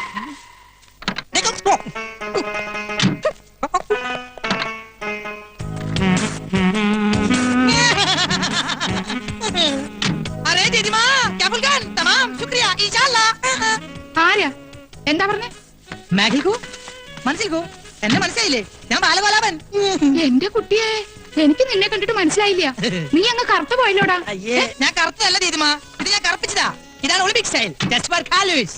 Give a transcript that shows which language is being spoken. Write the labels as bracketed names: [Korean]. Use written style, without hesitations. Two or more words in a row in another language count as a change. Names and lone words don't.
[Hindi] अरे दीदी माँ क्या बोल गए? तमाम शुक्रिया इंशाल्लाह. [Malayalam] ആരാ എന്താ പറഞ്ഞേ? മാഗിൽക്കോ മനസ്സിൽക്കോ എന്നെ മനസ്സിലായില്ലേ? ഞാൻ ബാലഗോലാപൻ. എന്റെ കുട്ടിയെ എനിക്ക് നിന്നെ കണ്ടിട്ട് മനസ്സിലായില്ല. നീ അങ്ങ് കറുത്തു പോയല്ലോടാ. അയ്യേ ഞാൻ കറുത്തല്ല ദീദിമാ, ഇത് ഞാൻ കറുപ്പിച്ചതാ. ഇതാണ് [English] Olympic style. just for kalos.